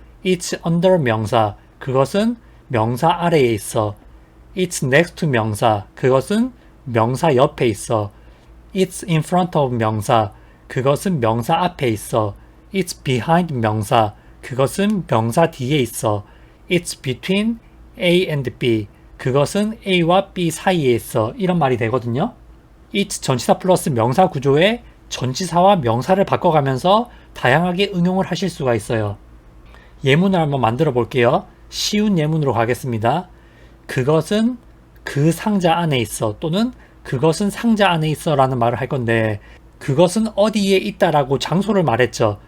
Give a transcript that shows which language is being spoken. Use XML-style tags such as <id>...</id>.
<en>it's under</en> <ko>명사, 그것은 명사 아래에 있어.</ko> <en>it's next to</en> <ko>명사, 그것은 명사 옆에 있어.</ko> <en>it's in front of</en> <ko>명사, 그것은 명사 앞에 있어.</ko> <en>it's behind</en> <ko>명사, 그것은 명사 뒤에 있어.</ko> <en>it's between A and B,</en> <ko>그것은 A와 B 사이에 있어. 이런 말이 되거든요. it's 전치사 플러스 명사 구조에 전치사와 명사를 바꿔가면서 다양하게 응용을 하실 수가 있어요. 예문을 한번 만들어 볼게요. 쉬운 예문으로 가겠습니다. 그것은 그 상자 안에 있어 또는 그것은 상자 안에 있어 라는 말을 할 건데, 그것은 어디에 있다라고 장소를 말했죠.</ko>